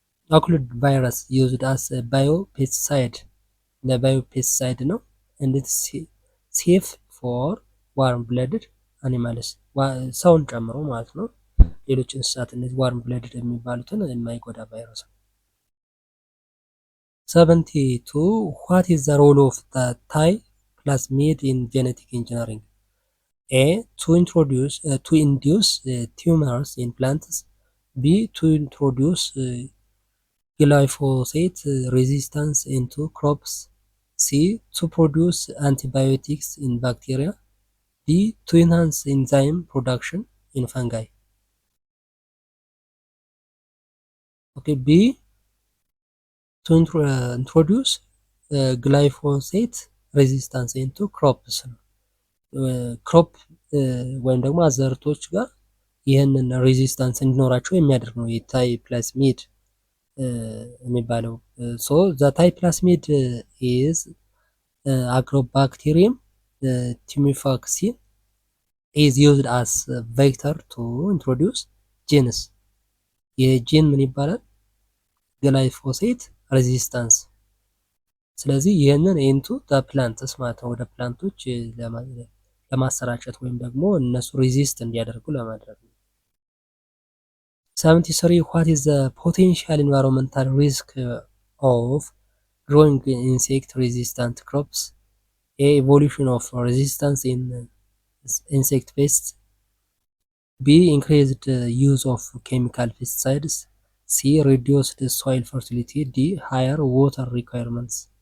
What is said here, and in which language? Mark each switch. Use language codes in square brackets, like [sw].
[en] ኦክሉድ ቫይረስ ዩዝድ አስ ባዮፔስቲሳይድ [am] ለባዮፔስቲሳይድ ነው። [en] and it's safe for warm blooded animals [am] ሰውን ጨምሮ ማለት ነው። ሌሎች እንስሳት እነዚህ ዋርም ብለድድ የሚባሉትን የማይጎዳ ቫይረስ ነው። [en] 72 what is the role of the Thai plasmid in genetic engineering? A. to induce tumors in plants. B. to introduce glyphosate resistance into crops. C. to produce antibiotics in bacteria. D. to enhance enzyme production in fungi. Okay, B. to introduce glyphosate resistance into crops. [am] ክሮፕ ወይም ደግሞ አዘርቶች ጋር ይህንን ሬዚስታንስ እንዲኖራቸው የሚያደርግ ነው የታይ ፕላስሚድ የሚባለው። [en] ሶ ዘ ታይ ፕላስሚድ ኢዝ አግሮባክቴሪየም ቲሚፋክሲን ኢዝ ዩዝድ አስ ቬክተር ቱ ኢንትሮዲውስ ጂንስ። [am] የጂን ምን ይባላል? ግላይፎሴት ሬዚስታንስ። ስለዚህ ይህንን ኢንቱ ዘ ፕላንትስ ማለት ነው ወደ ፕላንቶች ለማሰራጨት ወይም ደግሞ እነሱ ሬዚስት እንዲያደርጉ ለማድረግ ነው። [en] 73 what is the potential environmental risk of growing insect resistant crops? A. evolution of resistance in insect pests. B. increased use of chemical pesticides. C. reduced soil fertility. D. higher water requirements.